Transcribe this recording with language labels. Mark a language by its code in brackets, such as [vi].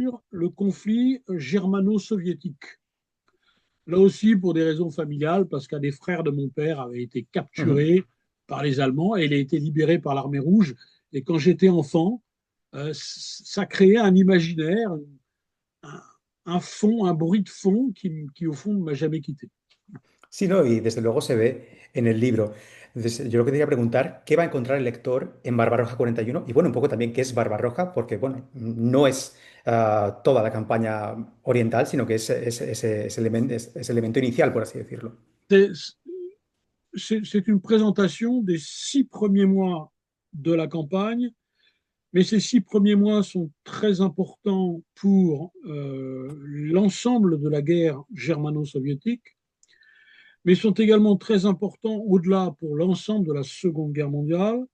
[fr] sur le conflit germano-soviétique. Là aussi, pour des raisons familiales, parce qu'un des frères de mon père avait été Ujú. capturé par les Allemands et il a été libéré par l'armée rouge. Et quand j'étais enfant, ça créait un imaginaire, un, un fond, un bruit de fond qui au fond, ne m'a jamais quitté. [es] Sí, no, y desde luego se ve en el libro. Entonces, yo lo que te quería preguntar, ¿qué va a encontrar el lector en Barbarroja 41? Y bueno, un poco también qué es Barbarroja, porque bueno, no es toda la campaña oriental, sino que es ese elemento inicial, por así decirlo. [fr] C'est une présentation des 6 premiers mois de la campagne, mais ces 6 premiers mois sont très importants pour l'ensemble de la guerre germano-soviétique, mais sont également très importants au-delà pour l'ensemble de la Seconde Guerre mondiale.